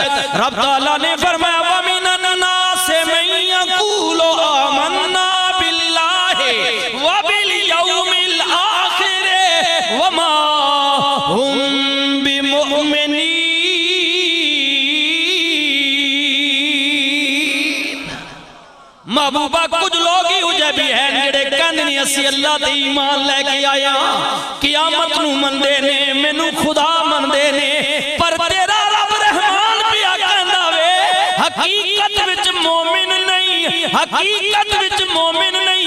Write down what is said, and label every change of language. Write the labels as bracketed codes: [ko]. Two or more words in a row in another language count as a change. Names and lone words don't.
[pa] رب تعالیٰ نے فرمایا [ar] ومن الناس من يقول آمنا بالله وباليوم الآخر وما هم بمؤمنين. [pa] محبوبا کجھ لوگ ہی اوجے بھی ہے جیہڑے کہندے نے اسی اللہ تے ایمان لے کے آیا، قیامت نوں مندے نے، مینوں خدا مندے نے، پر تیرا رب رحمان بھی کہندا وے حقیقت وچ مومن نہیں، حقیقت وچ مومن نہیں.